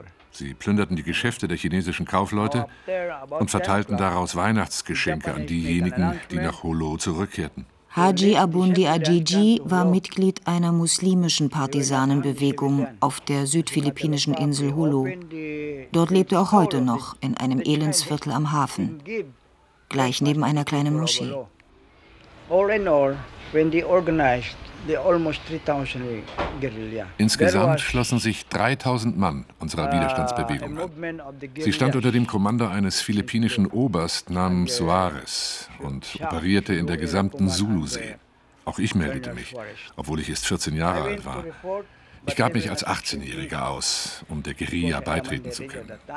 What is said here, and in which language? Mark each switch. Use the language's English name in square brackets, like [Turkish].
[German] Sie plünderten die Geschäfte der chinesischen Kaufleute und verteilten daraus Weihnachtsgeschenke an diejenigen, die nach Holo zurückkehrten. Haji Abundi Ajiji war Mitglied einer muslimischen Partisanenbewegung auf der südphilippinischen Insel Holo. Dort lebt er auch heute noch in einem Elendsviertel am Hafen, gleich neben einer kleinen Moschee. [English] All in all, when they organized the almost 3000 guerrilla. [German] Insgesamt schlossen sich 3000 Mann unserer Widerstandsbewegung an. Sie stand unter dem Kommando eines philippinischen Oberst namens Suarez und operierte in der gesamten Zulusee. Auch ich meldete mich, obwohl ich erst 14 Jahre alt war. Ich gab mich als 18-Jähriger aus, um der Guerilla beitreten zu können.